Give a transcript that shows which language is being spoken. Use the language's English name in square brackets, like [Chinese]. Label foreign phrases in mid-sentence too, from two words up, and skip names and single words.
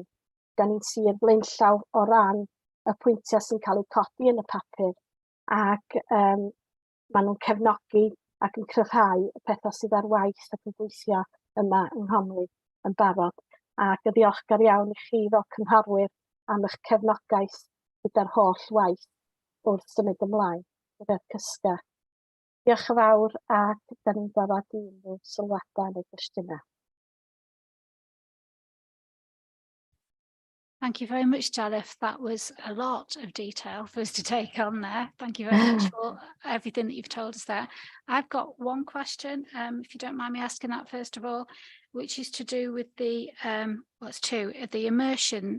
[Welsh] Da ni'n sir flaenllaw o ran y pwyntiau sy'n cael eu codi yn y papur, ac maen nhw'n cefnogi ac yn cryfhau y pethau sydd ar waith ac yn gweithio yma yng Nghonwy yn barod. Ac yn ddiolchgar iawn i chi fel cynghorwyr am eich cefnogaeth gyda'r holl waith wrth symud ymlaen gyda'r cysga. Diolch yn fawr, ac da ni'n barod i unrhyw sylwadau neu gwestiynau. [English] Thank you very much, Jalif. That was a lot of detail for us to take on there. Thank you very much for everything that you've told us there. I've got one question, if you don't mind me asking that first of all, which is to do with the, well, it's two, the immersion.